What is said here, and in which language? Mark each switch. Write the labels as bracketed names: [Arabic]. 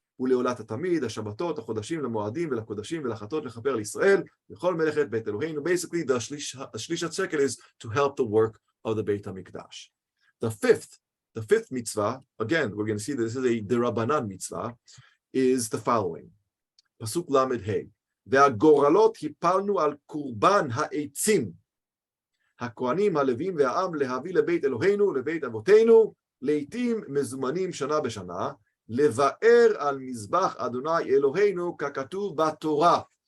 [Hebrew] ולעולת התמיד, השבתות, החודשים, למועדים ולקודשים ולחטות לכפר לישראל, לכל מלאכת בית אלוהינו. [English] Basically, the shlishat shekel is to help the work of the Beit HaMikdash. The fifth mitzvah, again, we're going to see this is a derabanan mitzvah, is the following. Pasuk Lamed Hey. [Hebrew] והגורלות הפלנו על קורבן העצים. הכהנים, הלווים והעם להביא לבית אלוהינו, לבית אבותינו, לעתים מזומנים שנה בשנה, לבאר על מזבח אדוני אלוהינו ככתוב בתורה.